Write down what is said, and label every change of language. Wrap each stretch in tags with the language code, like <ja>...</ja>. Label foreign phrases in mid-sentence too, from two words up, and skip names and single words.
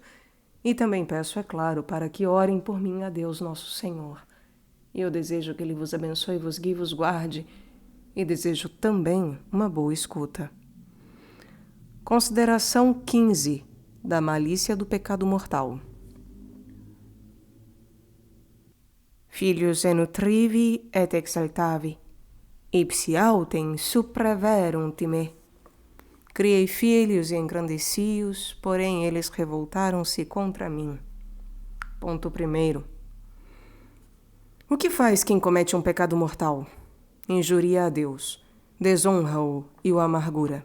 <pt>E também peço, é claro, para que orem por mim a Deus nosso Senhor. E eu desejo que Ele vos abençoe, vos guie, vos guarde. E desejo também uma boa escuta. Consideração 15 da malícia do pecado mortal.</pt> <la>Filius nutrivi et exaltavi, ipsi autem supraverunt me.</la> <pt>Criei filhos e engrandeci-os, porém eles revoltaram-se contra mim. Ponto 1. O que faz quem comete um pecado mortal? Injuria a Deus, desonra-o e o amargura.</pt>